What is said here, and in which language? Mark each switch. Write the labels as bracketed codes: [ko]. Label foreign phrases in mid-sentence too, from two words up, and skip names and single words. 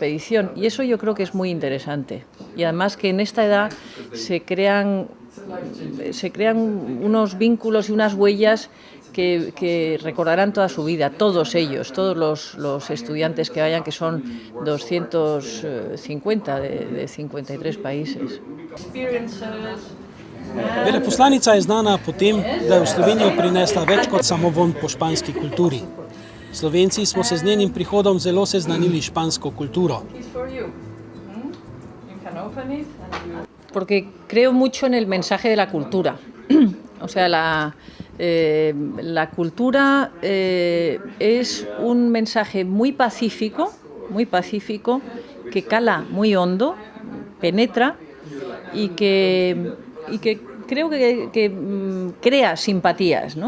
[es] Y eso yo creo que es muy interesante. Y además que en esta edad se crean se crean unos vínculos y unas huellas que recordarán toda su vida, todos ellos, todos los estudiantes que vayan, que son 250 de 53 países. [sl] Veleposlanica je znana po tem, da je v Slovenijo prinesla več kot samo vonj po španski kulturi. Slovenci smo se z njenim prihodom zelo seznanili s špansko kulturo. [es] Porque creo mucho en el mensaje de la cultura. O sea, la cultura es un mensaje muy pacífico, que cala muy hondo, penetra y que creo que crea simpatías, ¿no?